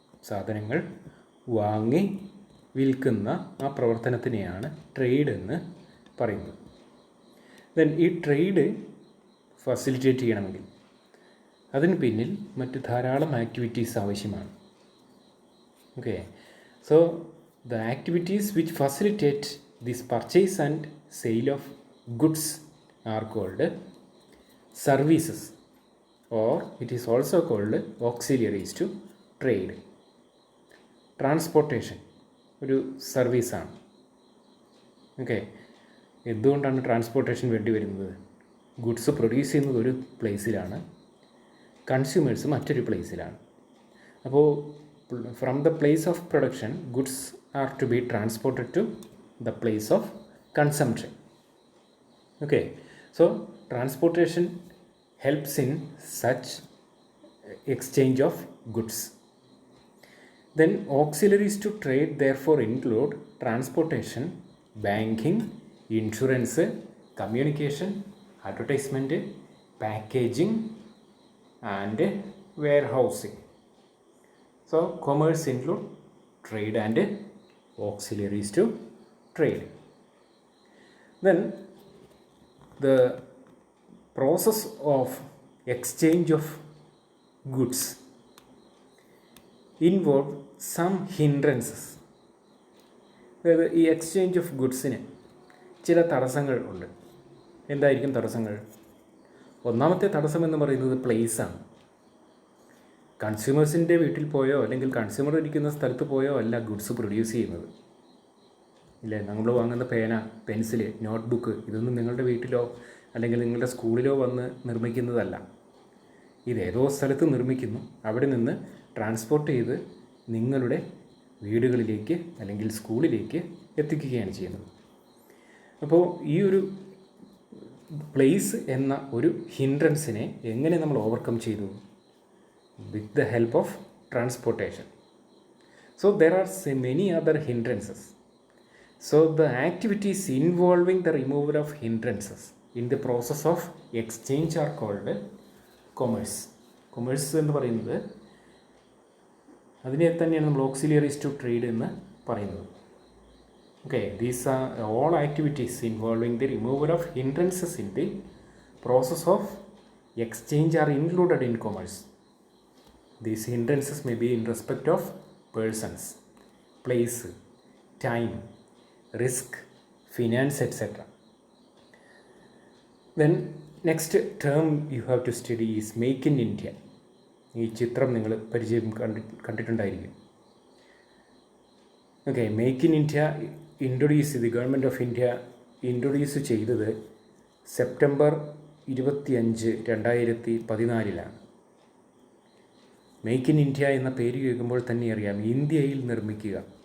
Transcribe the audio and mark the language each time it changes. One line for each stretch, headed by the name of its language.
Malayalam: സാധനങ്ങൾ വാങ്ങി വിൽക്കുന്ന ആ പ്രവർത്തനത്തിനെയാണ് ട്രേഡ് എന്ന് പറയുന്നത്. ദെൻ ഈ ട്രേഡ് ഫെസിലിറ്റേറ്റ് ചെയ്യണമെങ്കിൽ അതിന് പിന്നിൽ മറ്റ് ധാരാളം ആക്ടിവിറ്റീസ് ആവശ്യമാണ്.
English: Okay, so the activities which facilitate this purchase and sale of goods are called services, or it is also called auxiliaries to trade.
Malayalam: Transportation ഒരു സർവീസാണ്. ഓക്കെ, എന്തുകൊണ്ടാണ് ട്രാൻസ്പോർട്ടേഷൻ വേണ്ടി വരുന്നത്? ഗുഡ്സ് പ്രൊഡ്യൂസ് ചെയ്യുന്നത് ഒരു പ്ലേസിലാണ്, കൺസ്യൂമേഴ്സ് മറ്റൊരു പ്ലേസിലാണ്.
English: അപ്പോൾ from the place of production goods are to be transported to the place of consumption. Okay, so transportation helps in such exchange of goods. Then auxiliaries to trade therefore include transportation, banking, insurance, communication, advertisement, packaging and warehousing. So commerce include trade and auxiliaries to trade. Then the process of exchange of goods involve some hindrances.
Malayalam: അതായത് ഈ exchange of ഗുഡ്സിന് ചില തടസ്സങ്ങൾ ഉണ്ട്. എന്തായിരിക്കും തടസ്സങ്ങൾ? ഒന്നാമത്തെ തടസ്സം എന്ന് പറയുന്നത് പ്ലേസാണ്. കൺസ്യൂമേഴ്സിൻ്റെ വീട്ടിൽ പോയോ അല്ലെങ്കിൽ കൺസ്യൂമർ ഇരിക്കുന്ന സ്ഥലത്ത് പോയോ അല്ല ഗുഡ്സ് പ്രൊഡ്യൂസ് ചെയ്യുന്നത്. ഇല്ലേ, നമ്മൾ വാങ്ങുന്ന പേന, പെൻസിൽ, നോട്ട്ബുക്ക് ഇതൊന്നും നിങ്ങളുടെ വീട്ടിലോ അല്ലെങ്കിൽ നിങ്ങളുടെ സ്കൂളിലോ വന്ന് നിർമ്മിക്കുന്നതല്ല. ഇതേതോ സ്ഥലത്ത് നിർമ്മിക്കുന്നു, അവിടെ നിന്ന് ട്രാൻസ്പോർട്ട് ചെയ്ത് നിങ്ങളുടെ വീടുകളിലേക്ക് അല്ലെങ്കിൽ സ്കൂളിലേക്ക് എത്തിക്കുകയാണ് ചെയ്യുന്നത്. അപ്പോൾ ഈ ഒരു പ്ലേസ് എന്ന ഒരു ഹിൻഡ്രൻസിനെ എങ്ങനെ നമ്മൾ ഓവർകം ചെയ്തു?
English: With the help of transportation. So there are many other hindrances. So the activities involving the removal of hindrances in the process of exchange are called commerce.
Malayalam: Commerce എന്ന് പറയുന്നത് അതിനെ തന്നെയാണ് നമ്മൾ
English: auxiliaries to trade
Malayalam: എന്ന് പറയുന്നത്.
English: Okay, these are all activities involving the removal of hindrances in the process of exchange are included in commerce. These hindrances may be in respect of persons, place, time, risk, finance, etc. Then next term you have to study is Make in India.
Malayalam: ഈ ചിത്രം നിങ്ങൾ പരിചയം കണ്ടിട്ടുണ്ടായിരിക്കും. Okay, make in India
English: introduce the government of India
Malayalam: introduce ചെയ്തത് September 25, 2014 make in India എന്ന പേര് കേൾക്കുമ്പോൾ തന്നെ അറിയാം, ഇന്ത്യയിൽ നിർമ്മിക്കുക.